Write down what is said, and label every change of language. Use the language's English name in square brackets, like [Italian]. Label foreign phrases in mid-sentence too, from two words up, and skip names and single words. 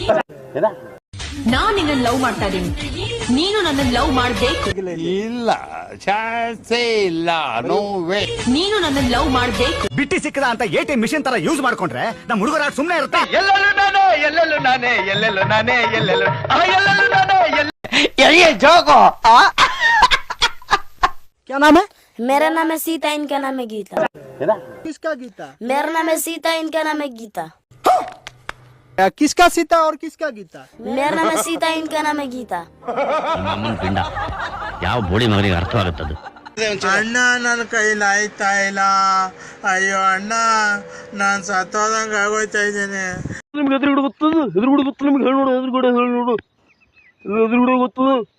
[Kannada] ನೀನು ನನ್ನ ಲವ್ ಮಾಡ್ಬೇಕು. ಇಲ್ಲ ಚಾನ್ಸೇ ಇಲ್ಲ, [English] no way. [Kannada] ನೀನು ನನ್ನ ಲವ್ ಮಾಡ್ಬೇಕು. ಬಿಟ್ಟಿ ಸಿಕ್ಕದ ಅಂತ ATM ಮಿಷನ್ ತರ ಯೂಸ್ ಮಾಡ್ಕೊಂಡ್ರೆ ನಮ್ ಹುಡುಗರ ಸುಮ್ನೆ ಇರುತ್ತೆ. ಎಲ್ಲೆಲ್ಲೂ ನಾನೇ ಜೋಗೋ. [Hindi] क्या नाम है? मेरा नाम है सीता, इनका नाम है गीता. किसका गीता? मेरा नाम है सीता, इनका नाम है गीता. किसका सीता और किसका गीता? मेरा नाम है सीता, इनका नाम है गीता. [Kannada] ಅಮ್ಮನ ಪಿಂಡ ಯಾವ ಬೋಳಿ ಮಗನಿಗೆ ಅರ್ಥವಾಗುತ್ತದೆ. ಅಣ್ಣ ನನ್ನ ಕೈಲಿ ಆಯ್ತಾ ಇಲ್ಲ. ಅಯ್ಯೋ ಅಣ್ಣ ನಾನ್ ಸತ್ತೋದಂಗ ಆಗೋಯ್ತಾ ಇದ್ದೇನೆ. ನಿಮ್ಗೆ ಎದುರುಗಡೆ ಗೊತ್ತದು, ಎದುರುಗಡೆ ಗೊತ್ತು ನಿಮ್ಗೆ. ಹೇಳಿ ನೋಡು, ಎದುರುಗಡೆ ಹೇಳಿ ನೋಡು, ಎದುರುಗಡೆ ಗೊತ್ತದು.